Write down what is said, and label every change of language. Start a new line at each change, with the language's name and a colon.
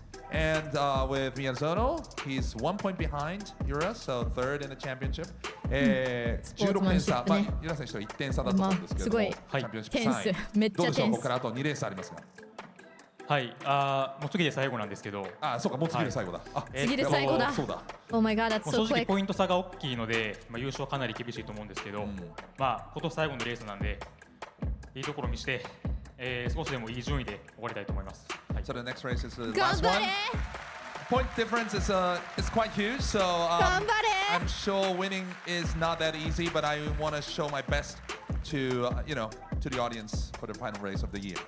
English: And with Miyazono, he's 1 point behind Yura, so third in the championship.
Japanese: 16点差、ユラ選手と1点差だと思うんですけれども、チャンピオンシップ3位。どうでしょう、ここからあと2レースありますが。はい、もう次で最後なんですけど。そうか、もう次で最後だ。次で最後だ。そうだ。
English: Oh my god, that's so quick.
Japanese: 正直ポイント差が大きいので、優勝はかなり厳しいと思うんですけど、今年最後のレースなんで、いいところ見して、少しでもいい順位で終わりたいと思います。
English: So the next race is the last one. Point difference is quite huge, so I'm sure winning is not that easy, but I want to show my best to to the audience for the final race of the year.